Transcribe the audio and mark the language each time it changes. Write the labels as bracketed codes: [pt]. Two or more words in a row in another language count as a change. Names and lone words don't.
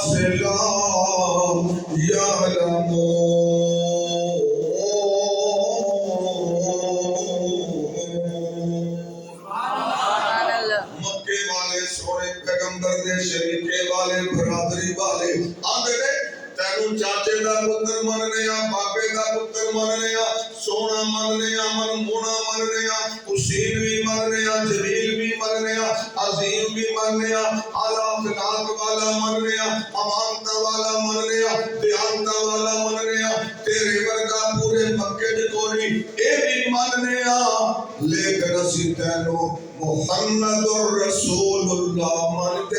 [ar] لا يعلمون۔ [pa] مکے والے سونے پیغمبر دے شریکے والے برادری والے آندے نے تینوں چاچے دا پتر مننے آ، بابے دا پتر مننے آ، سونا مننے آ، منمونا مننے آ، حسین بھی مننے آ، جلیل بھی مننے آ، عظیم بھی مننے آ، اعلیٰ اخلاق والا مننے آ، امانتا والا مننے آ، دیانتا والا مننے آ، تیرے ورگا پورے مکے دے کوئی اے بھی مننے آ، لیکن اسی تینوں [ar] محمد الرسول اللہ [pa] مانتے۔